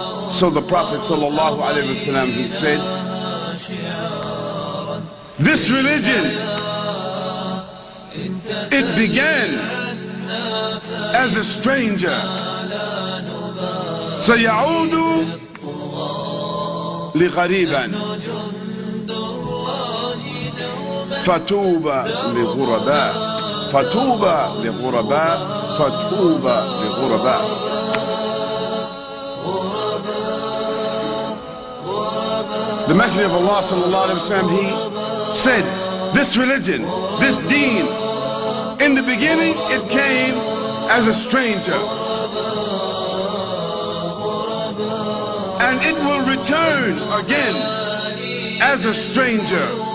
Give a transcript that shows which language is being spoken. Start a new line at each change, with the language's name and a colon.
English: So the Prophet sallallahu alaihi wasallam, he said, this religion, it began as a stranger.
Arabic: سيعود لغريبا فتوبى لغرباء فتوبى لغرباء فتوبى لغرباء.
English: The Messenger of Allah sallallahu alaihi wasallam, he said, this religion, this deen, in the beginning it came as a stranger, and it will return again as a stranger.